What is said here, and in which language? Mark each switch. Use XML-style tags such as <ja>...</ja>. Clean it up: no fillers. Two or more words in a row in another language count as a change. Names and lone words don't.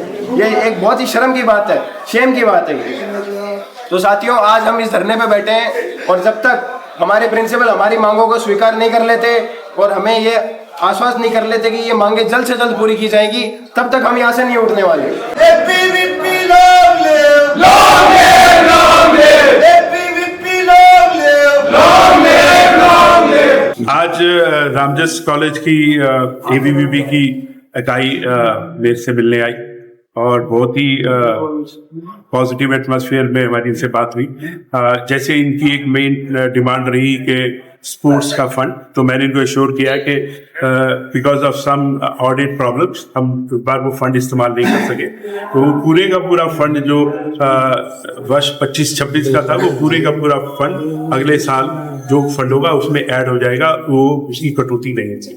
<hi>ये एक बहुत ही शर्म की बात है, शेम की बात है ये। तो साथियों आज हम इस धरने पे बैठे हैं और जब तक हमारे प्रिंसिपल हमारी मांगों को स्वीकार नहीं कर लेते और हमें ये आश्वस्त नहीं कर लेते कि ये मांगे जल्द से जल्द पूरी की जाएगी, तब तक हम यहाँ से नहीं उठने वाले।</hi> <en>ABVP long live, long live, long live। ABVP long live, long live, long live।</en> <hi>आज रामजस कॉलेज की ABVP की इकाई मेरे से मिलने आई और बहुत ही</hi> <en>positive atmosphere</en> <hi>में हमारी इनसे बात हुई। जैसे इनकी एक</hi> <en>main demand</en> <hi>रही कि स्पोर्ट्स का फंड, तो मैंने इनको एश्योर किया कि</hi> <en>because of some audit problems</en> <hi>हम एक बार वो फंड इस्तेमाल नहीं कर सके, तो पूरे का पूरा फंड जो वर्ष 25-26 का था वो पूरे का पूरा फंड अगले साल जो फंड होगा उसमें ऐड हो जाएगा, वो उसकी कटौती नहीं है।</hi>